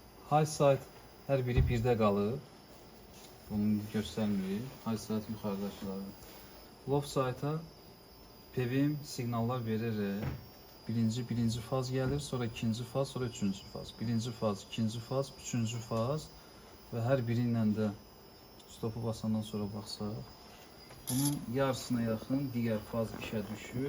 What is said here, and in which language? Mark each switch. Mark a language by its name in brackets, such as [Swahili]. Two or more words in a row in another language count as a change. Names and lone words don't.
[English] High side [Azerbaijani] hər biri birdə qalıb. Bunu göstərmir. [English] High side [Azerbaijani] yuxarıdakıları. [English] Low side- [Azerbaijani] a PWM siqnallar verir. Birinci faz gəlir, sonra ikinci faz, sonra üçüncü faz. Birinci faz, ikinci faz, üçüncü faz və hər biri ilə də stopu basandan sonra baxsaq, bunun yarısına yaxın digər faz işə düşür.